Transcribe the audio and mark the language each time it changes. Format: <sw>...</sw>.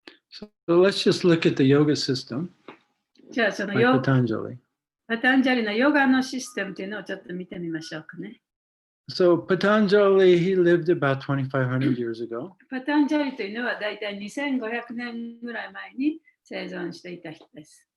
<en>So let's just look at the yoga system.</en> <ja>じゃあその</ja> <en>By Patanjali.</en> <ja>パタンジャリのヨガのシステムというのをちょっと見てみましょうかね。</ja> <en>So Patanjali, he lived about 2,500 years ago.</en> <ja>パタンジャリというのはだいたい2500年ぐらい前に生存していた人です。</ja>